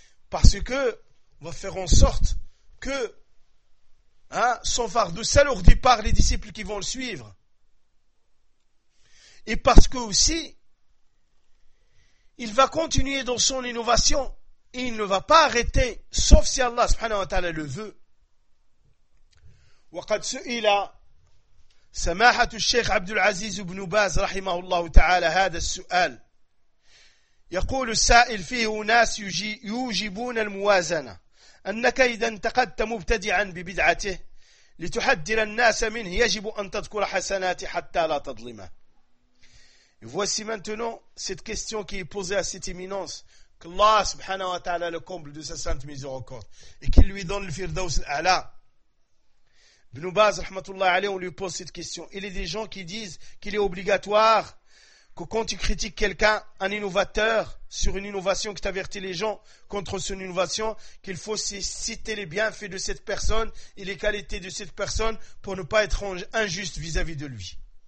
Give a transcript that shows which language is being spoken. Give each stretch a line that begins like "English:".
French: Parce qu'on va faire en sorte que son fardeau s'alourdit par les disciples qui vont le suivre. Et parce que aussi, il va continuer dans son innovation. Et il ne va pas arrêter, sauf si Allah subhanahu wa ta'ala le veut.
Arabic: وقد سئل سماحة الشيخ عبد العزيز بن باز رحمه الله تعالى هذا السؤال. يقول السائل فيه ناس يوجبون الموازنة. أنك إذا انتقدت مبتدعا ببدعته لتحذر الناس منه يجب أن تذكر حسناته حتى لا تظلمه.
French: Voici maintenant cette question qui est posée à cette éminence. Qu'Allah subhanahu wa ta'ala le comble de sa sainte miséricorde et qu'il lui donne le firdaus al-a'la. Ibn Baz, rahmatullah alayhi, on lui pose cette question. Il y a des gens qui disent qu'il est obligatoire que quand tu critiques quelqu'un, un innovateur, sur une innovation qui t'avertit les gens contre son innovation, qu'il faut citer les bienfaits de cette personne et les qualités de cette personne pour ne pas être injuste vis-à-vis de lui.